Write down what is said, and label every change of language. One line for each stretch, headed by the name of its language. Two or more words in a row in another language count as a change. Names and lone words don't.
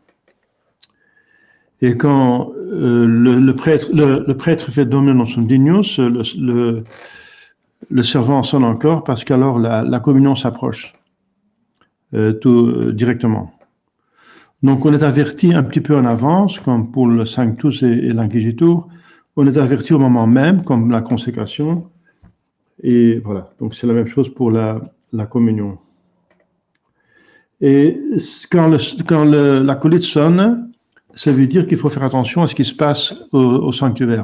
French: Et quand le prêtre fait
Latin: Dominus Dignus,
French: le servant sonne encore parce qu'alors la communion s'approche tout directement. Donc on est averti un petit peu en avance, comme pour le Sanctus et l'Inquisitur, on est averti au moment même, comme la consécration, et voilà. Donc c'est la même chose pour la communion. Et quand l'acolyte sonne, ça veut dire qu'il faut faire attention à ce qui se passe au sanctuaire.